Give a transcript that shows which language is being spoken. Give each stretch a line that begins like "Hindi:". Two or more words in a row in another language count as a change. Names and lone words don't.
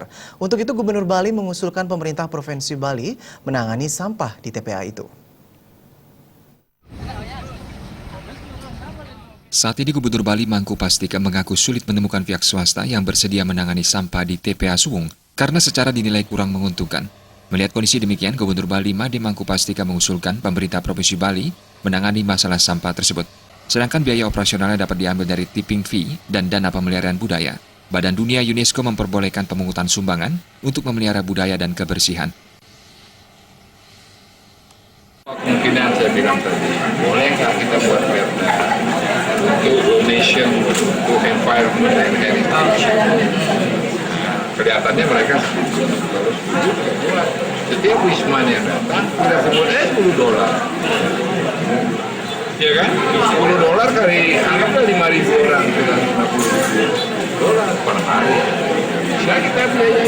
Indonesian: Untuk itu Gubernur Bali mengusulkan pemerintah Provinsi Bali menangani sampah di TPA itu. Saat ini Gubernur Bali Mangku Pastika mengaku sulit menemukan pihak swasta yang bersedia menangani sampah di TPA Suwung karena secara dinilai kurang menguntungkan. Melihat kondisi demikian, Gubernur Bali Made Mangku Pastika mengusulkan pemerintah Provinsi Bali menangani masalah sampah tersebut. Sedangkan biaya operasionalnya dapat diambil dari
English: tipping fee
Indonesian: dan dana pemeliharaan budaya. Badan Dunia UNESCO memperbolehkan pemungutan sumbangan untuk memelihara budaya dan kebersihan. Kemungkinan saya bilang tadi, boleh nggak kita buat perda untuk
English: donation to environment and heritage?
Indonesian: Kelihatannya mereka setiap wisman yang datang kita sebut $10. Ya kan? $10 kali anggaplah 5.000 orang, $50 per hari. Bisa kita biayai.